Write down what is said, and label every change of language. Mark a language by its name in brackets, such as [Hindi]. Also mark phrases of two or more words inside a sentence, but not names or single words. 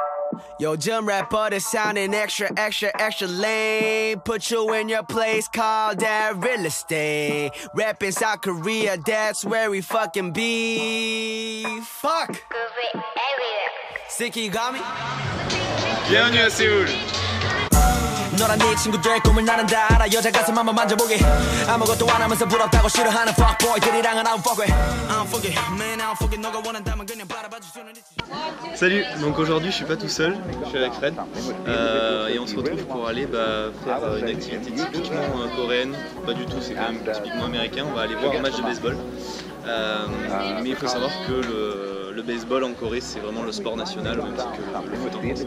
[Korean] 요즘 래퍼들 [English] sounding extra lame. Put you in your place, call that real estate. Rap in South Korea, that's where we fucking be. Fuck. Sicky got me. [French] Bienvenue à Séoul. [Korean] 너랑 네 친구들 꿈을 나는 다 알아. 여자 가슴 한번 만져보게. 아무것도 안 하면서 부럽다고 싫어하는 fuckboy들이랑은 [English] I don't fuck with. I don't fuck it, man, I don't fuck it. [Korean] 너가 원한다면 그냥 바라봐줄 수는 있지. [French] Salut, donc aujourd'hui je suis pas tout seul, je suis avec Fred et on se retrouve pour aller faire une activité typiquement coréenne, pas du tout, c'est quand même typiquement américain, on va aller voir un match de baseball. Mais il faut savoir que le baseball en Corée c'est vraiment le sport national, même si que le foot en France.